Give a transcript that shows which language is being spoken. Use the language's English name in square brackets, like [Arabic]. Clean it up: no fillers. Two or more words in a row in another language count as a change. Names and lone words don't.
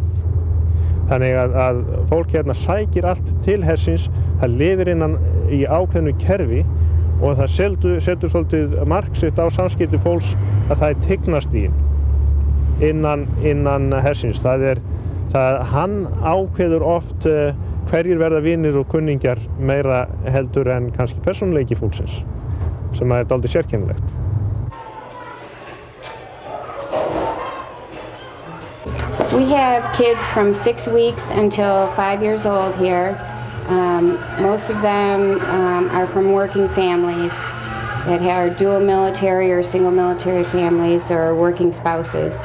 [Icelandic] Þannig að fólk hérna sækir allt til hersins, það lifir innan í ákveðnu kerfi og það setur svolítið mark sitt á samskipti fólks að það er tignastiginn innan hersins. Hann ákveður oft hverjir verða vinir og kunningjar meira heldur en kannski persónuleiki fólksins, sem er dálítið sérkennilegt. [English] We have kids from 6 weeks until 5 years old here. Most of them are from working families that are dual military or single military families or working spouses.